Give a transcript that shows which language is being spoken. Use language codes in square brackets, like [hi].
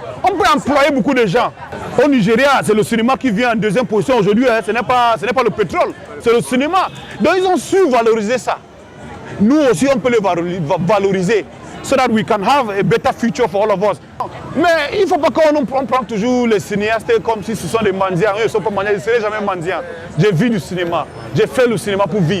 [fr] On peut employer beaucoup de gens. Au Nigeria, c'est le cinéma qui vient en deuxième position aujourd'hui. Hein. Ce n'est pas le pétrole, c'est le cinéma. Donc ils ont su valoriser ça. Nous aussi, on peut le valoriser. [en] So that we can have a better future for all of us. [fr] Mais il ne faut pas qu'on prend toujours les cinéastes comme si ce sont des mendiants. Eux, ils ne sont pas mendiants, ils ne seraient jamais mendiants. J'ai vu du cinéma. J'ai fait le cinéma pour vivre.